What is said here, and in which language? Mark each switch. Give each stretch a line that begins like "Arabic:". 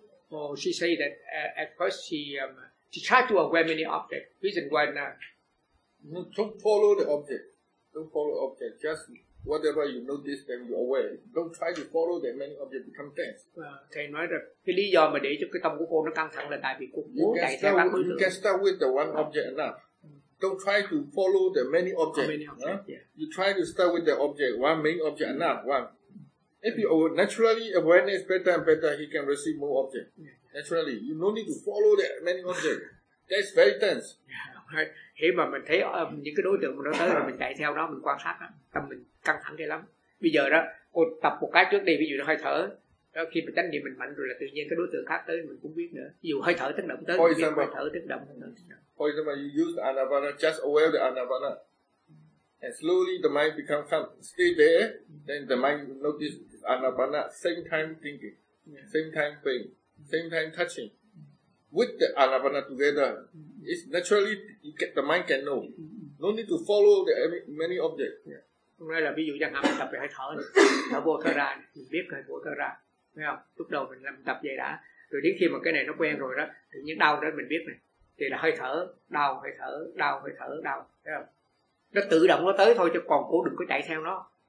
English: Oh, she say that at first she try to aware many objects. Reason why now? No, don't follow the object. Don't follow the object. Just whatever you notice, then you aware. Don't try to follow the many object become tense.
Vietnamese: Thầy nói rằng cái lý do mà để cho cái tâm của cô nó căng thẳng là tại vì cô muốn chạy theo các đối tượng.
English: You can start with the one object enough. Don't try to follow the many objects. You try to start with the object, one main object enough, one. If you naturally awareness better and better, he can receive more objects. Yeah. Naturally, you no need to follow that many objects. That's very tense. Yeah, right.
Vietnamese: Khi mà mình thấy những cái đối tượng nó tới rồi mình chạy theo đó, mình quan sát, tâm mình căng thẳng cái lắm. Bây giờ đó, cô tập một cái trước đi, ví dụ nó hơi thở. Đó, khi mình tránh niệm mình mạnh rồi là tự nhiên cái đối tượng khác tới mình cũng biết nữa. Ví dụ hơi thở tác động tới, biết hơi thở tác động.
English: For example, you use the anapana, just aware the anapana. And slowly the mind become calm. Stay there, then the mind notice anapana, same time thinking, same time pain, same time touching. With the anapana together, it's naturally you get, the mind can know. No need to follow the many objects.
Vietnamese: Hôm nay là ví dụ chẳng hạn mình tập về hơi thở, thở vô thở ra, mình biết hơi vô thở ra. Thấy không? Lúc đầu mình làm tập vậy đã. Rồi đến khi mà cái này nó quen rồi đó, thì những đau đó mình biết này. Thì là hơi thở, đau, hơi thở, đau, hơi thở, đau. Thấy không? Nó tự động nó tới thôi, chứ còn cô đừng có chạy theo nó.